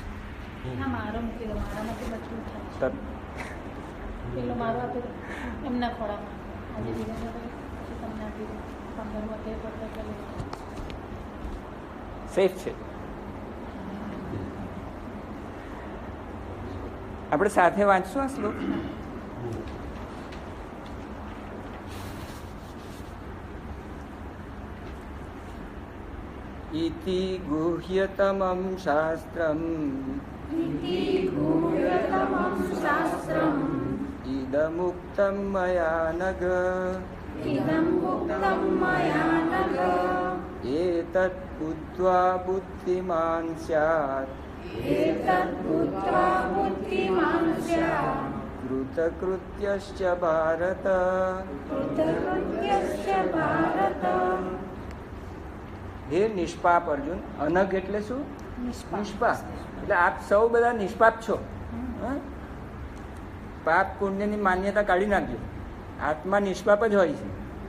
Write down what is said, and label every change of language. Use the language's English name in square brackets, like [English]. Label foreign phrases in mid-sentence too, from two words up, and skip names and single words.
[Gujarati] મારો મૂકી દો, મારામાંથી મજબૂત થાય. પેલો મારો આપી દો એમના ખોળામાં. આજે બીજા તમને આપી દો. 15 તે પત્ર કરી સેફ છે. આપણે સાથે વાંચશું આ શ્લોક. [Sanskrit] इति गुह्यतमं शास्त्रम् इदमुक्तं मया नघ एतत् बुद्ध्वा बुद्धिमान् स्यात् कृतकृत्यश्च भारत. [Gujarati] હે નિષ્પાપ અર્જુન. અનગ એટલે શું? નિષ્પાપ. એટલે આપ સૌ બધા નિષ્પાપ છો. પાપ પુણ્યની માન્યતા કાઢી નાખજો. આત્મા નિષ્પાપ જ હોય છે.